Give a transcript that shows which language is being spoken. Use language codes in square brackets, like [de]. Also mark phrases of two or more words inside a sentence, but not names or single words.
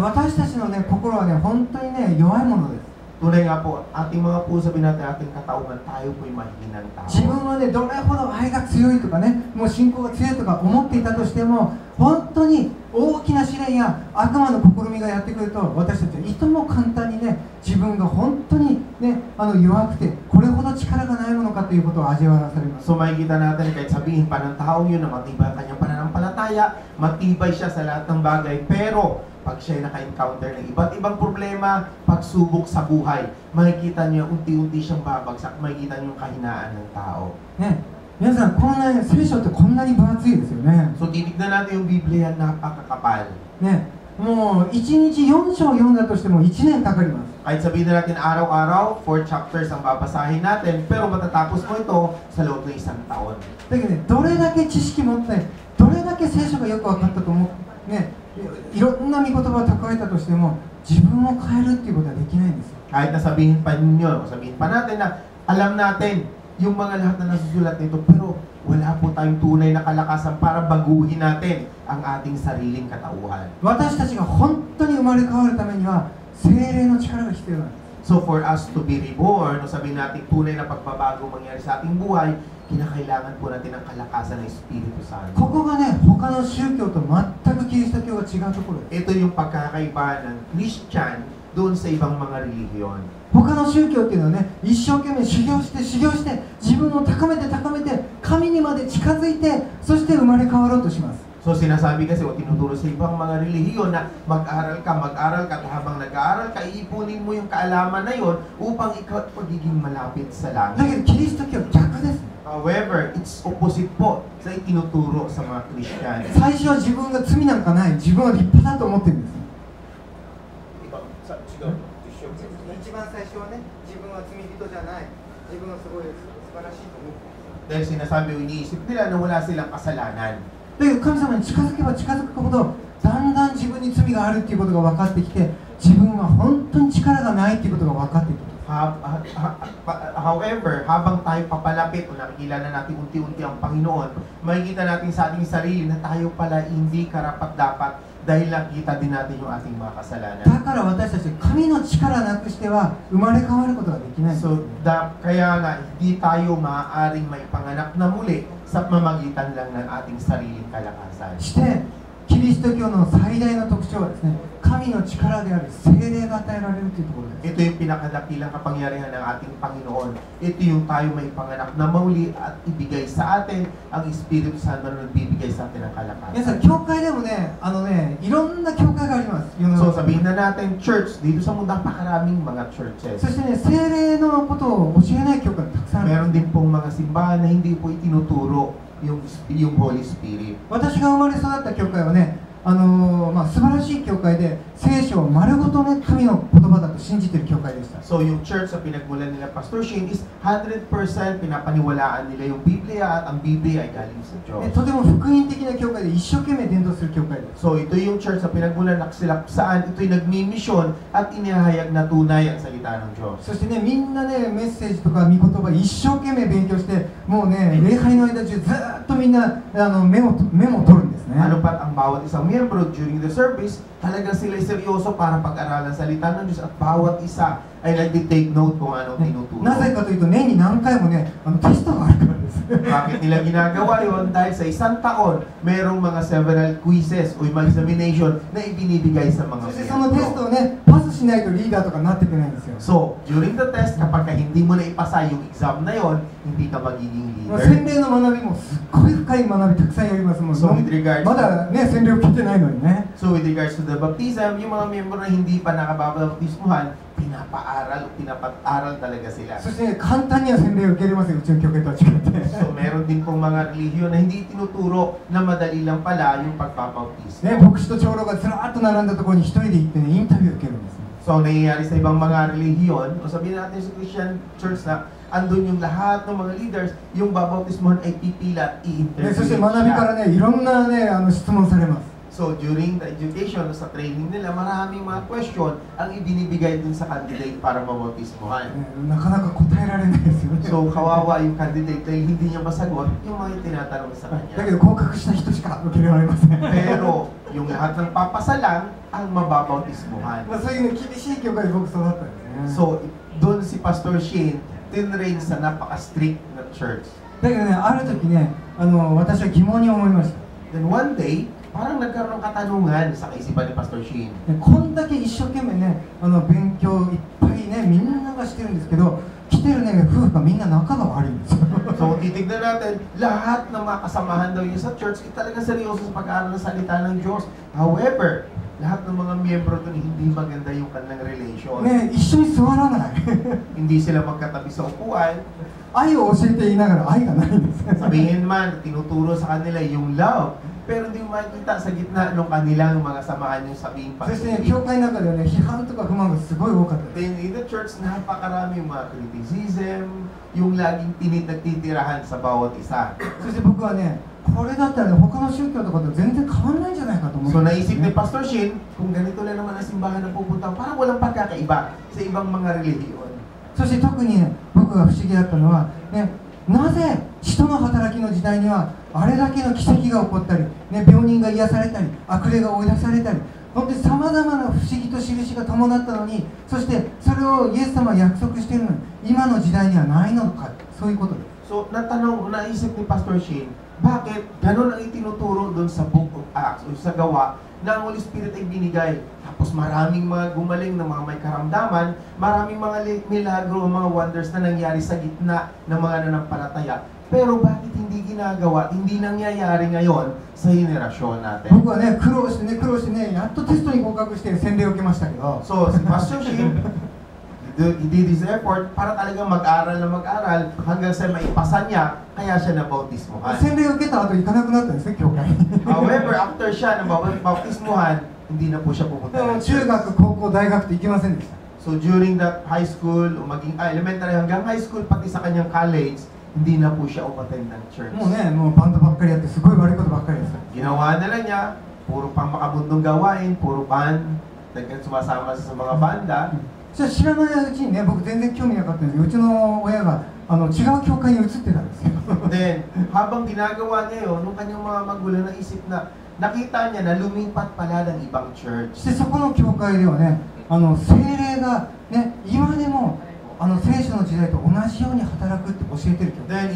[ja] 私たちのね、心はね、本当にね、弱いものです。 [tl] Tunay nga po, ating mga puso, sabihin natin ating katauhan, tayo po'y mahinang tao. [ja] 自分はね、どれほど愛が強いとかね、もう信仰が強いとか思っていたとしても、本当に大きな試練や悪魔の試みがやってくると、私たちはいとも簡単にね、自分が本当にね、弱くて、これほど力がないものかということを味わわされます。 [tl] So makikita natin kahit sabihin pa ng taong yun na matibay ang kanyang pananampalataya, matibay siya sa lahat ng bagay, pero pag siya naka-encounter ng iba't ibang problema, pagsubok sa buhay, makikita niyo unti-unti siyang babagsak, makikita niyo yung kahinaan ng tao. [ja] ね、皆さん、こんな聖書ってこんなに分厚いですよね。 [tl] So titignan natin yung Biblia, napakakapal. [ja] ね、もう1日4章読んだとしても1年かかります。 [tl] Kahit sabihin na natin araw-araw, 4 chapters ang babasahin natin, pero matatapos mo ito sa loob ng isang taon. [ja] だけどね、どれだけ知識持って、どれだけ聖書がよく分かったと思う、ね、いろんな御言葉を蓄えたとしても、自分を変えるっていうことはできないんですよ。 [tl] Kahit na sabihin pa ninyo, sabihin pa natin na alam natin yung mga lahat na nasusulat nito, pero wala po tayong tunay na kalakasan para baguhin natin ang ating sariling katauhan. [ja] 私たちが本当に生まれ変わるためには、聖霊の力が必要なんです。 [en] So for us to be reborn, [tl] o sabihin natin tunay na pagbabago mangyari sa ating buhay, kinakailangan po natin ang kalakasan ng Espiritu Santo. [ja] ここがね、他の宗教と全くキリスト教が違うところです。 [tl] Ito yung pagkakaiba ng Christian doon sa ibang mga relihiyon. [ja] 他の宗教っていうのはね、一生懸命修行して修行して、自分を高めて高めて、神にまで近づいて、そして生まれ変わろうとします。 [tl] So sinasabi kasi o tinuturo sa ibang mga relihiyon na mag-aral ka at habang nag-aaral ka, iipunin mo yung kaalaman na yon upang ikaw pagiging malapit sa [ja] だ [tl] langit. [ja] けどキリスト教は逆です。 [en] However, it's opposite [tl] po sa itinuturo sa mga Christian. [ja] 最初は自分が罪なんかない、自分は立派だと思ってるんです。一番最初はね、自分は罪人じゃない、自分はすごい素晴らしいと思ってる。 [tl] Dahil sinasabi o iniisip nila na wala silang kasalanan. [ja] だけど神様に近づけば近づくほど、だんだん自分に罪があるっていうことが分かってきて、自分は本当に力がないっていうことが分かってくる。 [tl] However, habang tayo papalapit o nakikilala natin unti-unti ang Panginoon, makikita natin sa ating sarili na tayo pala hindi karapat-dapat dahil nakita din natin yung ating mga kasalanan. [ja] だから私たち神の力なくしては生まれ変わることができない。 [tl] So, kaya nga, hindi tayo maaaring maipanganak na muli sa mamagitan lang ng ating sariling kalakasan. [ja] してキリスト教の最大の特徴はですね、神の力である聖霊が与えられるというところです。 [tl] Ito yung pinakadakilang kapangyarihan ng ating Panginoon. Ito yung tayo maipanganak na muli at ibigay sa atin ang Espiritu Santo na nagbibigay sa atin ng [ja] 皆さん、 [tl] kalakasan. [ja] 教会でもね、いろんな教会があります。世の [tl] So [ja] 中 [tl] sabihin na natin, church, dito sa mundo, napakaraming mga churches. [ja] そしてね、聖霊のことを教えない教会がたくさんある。 [tl] Meron din pong mga simbahan na hindi po itinuturo yung [en] Holy Spirit. [ja] 私が生まれ育った教会はね、素晴らしい教会で聖書を丸ごとね、神の言葉だと信じている教会でした。 [tl] So yung church sa pinagmulan nila Pastor Shane is 100% pinapaniwalaan nila yung Biblia at ang Biblia ay galing sa Diyos. [ja] とても福音的な教会で一生懸命伝道する教会です。 [tl] So ito yung church sa pinagmulan na sila saan ito'y nagmi-mission at inihahayag na tunay ang salita ng Diyos. [ja] そしてね、みんなね、メッセージとか御言葉一生懸命勉強して、もうね、礼拝の間中ずっとみんなメモ取るんですね。 [tl] Ano pat ang bawat isang miyembro [en] during the service, [tl] talagang sila'y seryoso para pag-aralan salita ng Diyos at bawat isa ay nag-take note kung anong tinuturo. [ja] なぜかというと、年に何回もね、テストがあるからです。 [tl] Bakit nila ginagawa yun? Dahil sa isang taon, merong mga [en] several quizzes [tl] o mga examination na ibinibigay sa mga [ja] そしてそのテストをね、パスしないとリーダーとかなっていけないんですよ。 [en] So, during the test, [tl] kapag hindi mo na ipasa yung exam na yon, hindi ka magiging [ja] 洗 [tl] leader. [ja] 礼の学びもすっごい深い学びたくさんやりますもん。 [en] So, with regards [ja] まだね、洗礼を切ってないのにね。 [en] So with regards to the baptism, [tl] yung mga miyembro na hindi pa nakababaptismuhan, pinapaaral talaga sila. [ja] そして簡単には洗礼を受けれません、うちの教会とは違って。 [tl] So meron din pong mga relihiyon na hindi tinuturo na madali lang pala yung pagpapautismo. [ja] ね、牧師と長老がずらーっと並んだところに一人で行ってね、インタビューを受けるんですね。 [tl] So nangyayari sa ibang mga relihiyon, o sabihin natin sa Christian church na andun yung lahat ng mga leaders, yung babautismohan ay pipila at [ja] ね、 [tl] i-interview [ja] そして学びからね、いろんなね、質問されます。 [en] So during the education, [tl] sa training nila, maraming mga question ang ibinibigay dun sa candidate para mabautismohan. [ja] ね、なかなか答えられないですよね。 [tl] So kawawa yung candidate dahil hindi niya masagot yung mga tinatanong sa [ja] だ [tl] kanya. [ja] けど合格した人しか受けられません。 [tl] Pero yung lahat ng papasa lang ang mababautismohan. [ja] まあそういうね、厳しい教会で僕育ったんですね。 [tl] So doon si Pastor Shane tinrain sa napaka-strict na church. [ja] だけどね、ある時ね、私は疑問に思いました。 [en] Then one day, [tl] parang nagkaroon ng katanungan sa kaisipan ni Pastor Shane. [ja] こんだけ一生懸命ね、勉強いっぱいね、みんながしてるんですけど、来てるね、夫婦がみんな仲が悪いんですよ。 [tl] So titignan natin, lahat ng mga kasamahan daw niya sa church ay talagang seryoso sa pag-aaral ng salita ng Diyos. However, lahat ng mga miyembro doon hindi maganda yung kanilang relation. [ja] ね、一緒に座らない。 [tl] Hindi sila magkatabi sa upuan. [ja] 愛を教えて言いながら愛がないんです。 [tl] Sabihin man, tinuturo sa kanila yung love, pero hindi mo makikita sa gitna ng kanilang mga samahan yung sabihin [ja] そしてね、 [tl] pag-ibig. [ja] 教会の中ではね、批判とか不満がすごい多かったです。 [en] Then in the church, [tl] napakarami yung mga criticism, yung laging nagtitirahan sa bawat isa. [ja] そして僕はね、これだったらね、他の宗教とかと全然変わらないんじゃないかと思って。 [tl] So naisip ni Pastor Shane, kung ganito lang naman ang simbahan na pupunta, parang walang pagkakaiba sa ibang mga relihiyon. [ja] そして特にね、僕が不思議だったのは、ね、なぜ人の働きの時代にはあれだけの奇跡が起こったり、ね、病人が癒されたり、悪霊が追い出されたり、本当にさまざまな不思議と印が伴ったのに、そしてそれをイエス様は約束しているのに、今の時代にはないのか、そういうことです。 [tl] So naisip ni Pastor Shane, bakit ganun ang itinuturo doon sa Book of Acts o sa gawa na ang [en] Holy Spirit [tl] ay binigay. Tapos maraming mga gumaling na mga may karamdaman, maraming mga milagro, mga wonders na nangyari sa gitna ng mga nanampalataya. Pero bakit hindi ginagawa, hindi nangyayari ngayon sa henerasyon natin? [ja] 僕はね、苦労してね、やっとテストに合格して洗礼を受けましたけど、 [tl] So si Pastor Shane, [en] he did his effort [tl] para talagang mag-aral na mag-aral hanggang sa maipasa niya, kaya siya nabautismohan. [ja] 洗礼を受けた後行かなくなったんですね、教会に。 [en] However, after [tl] siya nabautismohan, hindi na po siya [ja] で [tl] pupunta [ja] も [tl] ng [ja] 中 [tl] church. [ja] 学、高校、大学と行きませんでした。 [en] So during that high school, [tl] o maging elementary hanggang high school, pati sa kanyang college, hindi na po siya umattend ng church. [ja] もうね、もうバンドばっかりやって、すごい悪いことばっかりです。 [tl] Ginawa na lang niya, puro pang makabundong gawain, puro band, sumasama sa mga banda. [ja] じゃあ知らないうちにね、僕全然興味なかったんですけど、うちの親が違う教会に移ってたんですよ。 [tl] Then, habang ginagawa niya yun, nung kanyang mga magulang naisip na, nakita niya na lumipat pala ng ibang church. [ja] そしてそこの教会ではね、聖霊がね、今でも聖書の時代と同じように働くって教えてる教会。